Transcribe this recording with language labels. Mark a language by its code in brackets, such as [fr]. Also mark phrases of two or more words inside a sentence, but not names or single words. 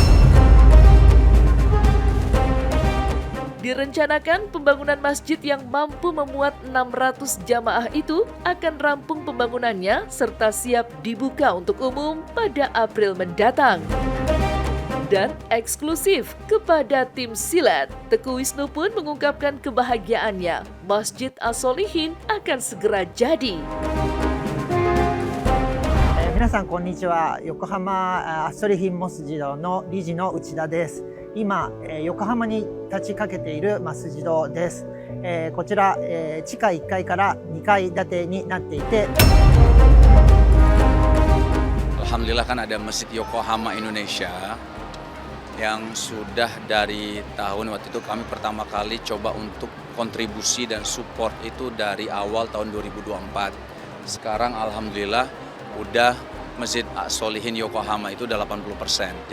[id] Direncanakan pembangunan masjid yang mampu memuat 600 jamaah itu akan rampung pembangunannya serta siap dibuka untuk umum pada April mendatang. Dan eksklusif kepada tim silat, Teguh Wisnu pun mengungkapkan kebahagiaannya Masjid As-Solihin akan segera jadi. [ja] 皆さんこんにちは。横浜アッソリヒンモスジドの理事の内田です。今、横浜に立ちかけているマスジドです。こちら、地下1階から2階建てになっていて、 [id] Alhamdulillah kan ada Masjid Yokohama Indonesia yang sudah dari tahun waktu itu kami pertama kali coba untuk kontribusi dan support itu dari awal tahun 2024. Sekarang alhamdulillah udah Masjid Solihin Yokohama itu udah 80%.